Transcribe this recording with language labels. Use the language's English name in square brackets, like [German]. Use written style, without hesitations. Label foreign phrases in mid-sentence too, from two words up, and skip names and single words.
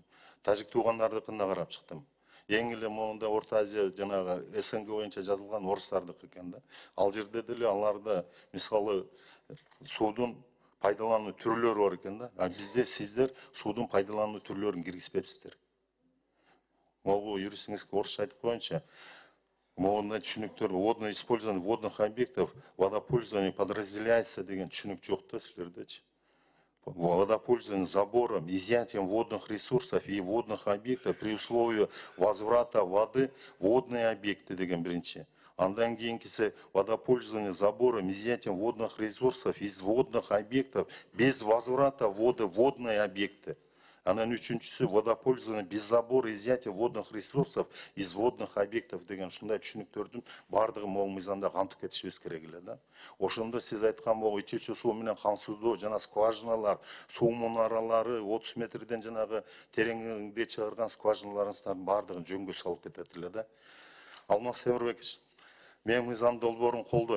[Kyrgyz] Тажик туугандардыкын да карап чыктым. Эң эле могунда Орто Азия жанагы СНГ боюнча жазылган орустардык экен да. Ал жерде деле аларда мисалы суудун пайдалануу түрлөрү бар экен да. А бизде сиздер суудун пайдалануу түрлөрүн киргизбепсиздер. Могу юристиңизге орусча айтып коеюнчу. Могундай түшүнүктөр [Russian] водное использование водных объектов, водопользование подразделяется [Kyrgyz] деген түшүнүк жок да силердечи. [Russian] Водопользование забором, изъятием водных ресурсов и водных объектов при условии возврата воды водные объекты [Kyrgyz] деген биринчи. Андан кийинкиси [Russian] водопользование забором, изъятием водных ресурсов из водных объектов без возврата воды водные объекты. [Kyrgyz] Анан үчүнчүсү [Russian] водопользование без забора, изъятия водных ресурсов из водных объектов [Kyrgyz] деген ушундай түшүнүктөрдүн бардыгы могу мыйзамда кантип кетишибиз керек эле да. Ошондо сиз айткан могу ичүүчү суу менен камсыздоо жана скважиналар, суу мунаралары 30 метрден жанагы тереңде чыгарган скважиналарыңыздын бардыгын жөнгө салып кетет эле да. Алмаз Темирбекович, мен мыйзам долбоорун колдойм.